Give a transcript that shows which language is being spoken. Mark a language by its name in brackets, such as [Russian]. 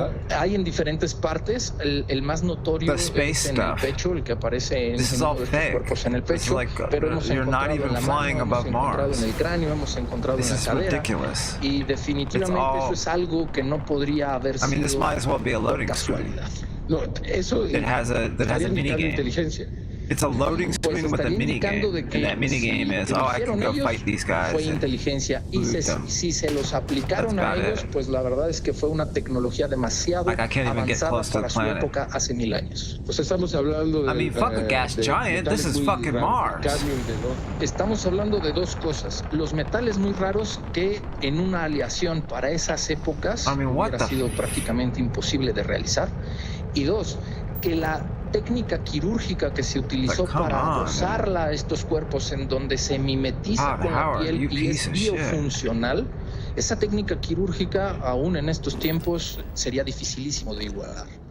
[Spanish] Hay en diferentes partes. El más notorio es en el pecho, el que aparece en uno de estos cuerpos en el pecho, pero hemos encontrado en la mano, hemos encontrado en el cráneo, hemos encontrado en la cadera y definitivamente eso es algo que no podría haber sido casualidad. No, eso estaría indicando inteligencia. [English] It's a loading screen with a minigame, and that minigame is, I can go fight these guys. [Spanish] Fue inteligencia y si se los aplicaron a ellos, pues la verdad es que fue una tecnología demasiado avanzada para su época hace 1000 años. Pues estamos hablando de... [English] fuck a gas giant, this is fucking Mars. [Spanish] Estamos hablando de dos cosas. Los metales muy raros que en una aleación para esas épocas hubiera sido prácticamente imposible de realizar. Y dos, que la técnica quirúrgica que se utilizó para adosarla a estos cuerpos en donde se mimetiza con la piel y es biofuncional, esa técnica quirúrgica aún en estos tiempos sería dificilísimo de igualar.